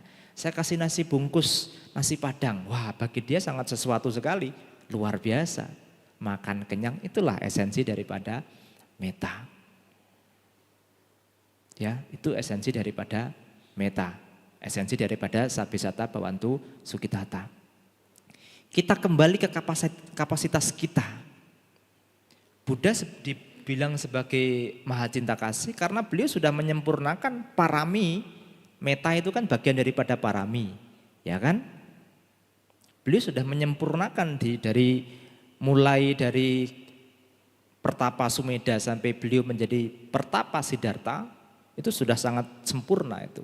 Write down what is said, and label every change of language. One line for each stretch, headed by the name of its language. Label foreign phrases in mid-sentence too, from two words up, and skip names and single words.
Indonesian: Saya kasih nasi bungkus, nasi padang. Wah bagi dia sangat sesuatu sekali, luar biasa. Makan kenyang, itulah esensi daripada meta. Ya, itu esensi daripada meta. Esensi daripada
Pali: sabe sata bawantu sukitata.
Indonesian: Kita kembali ke kapasitas kita. Buddha dibilang sebagai maha cinta kasih karena beliau sudah menyempurnakan parami. Meta itu kan bagian daripada parami, ya kan? Beliau sudah menyempurnakan mulai dari pertapa Sumedha sampai beliau menjadi pertapa Siddhartha, itu sudah sangat sempurna itu.